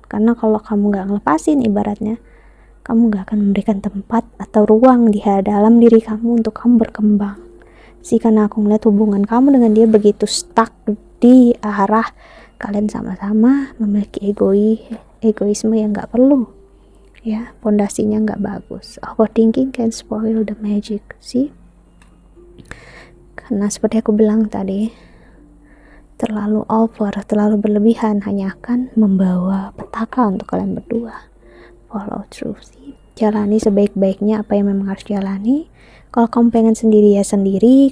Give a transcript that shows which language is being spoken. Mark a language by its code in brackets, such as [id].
[id] Karena kalau kamu nggak ngelepasin, ibaratnya kamu nggak akan memberikan tempat atau ruang di dalam diri kamu untuk kamu berkembang. Karena aku ngeliat hubungan kamu dengan dia begitu stuck di arah kalian sama-sama memiliki egoisme yang nggak perlu, ya, pondasinya nggak bagus. [en] Overthinking can spoil the magic. [id] Karena seperti aku bilang tadi, terlalu over, terlalu berlebihan hanya akan membawa petaka untuk kalian berdua. [en] Follow through. [id] Jalani sebaik-baiknya apa yang memang harus jalani. Kalau kamu pengen sendiri, ya sendiri.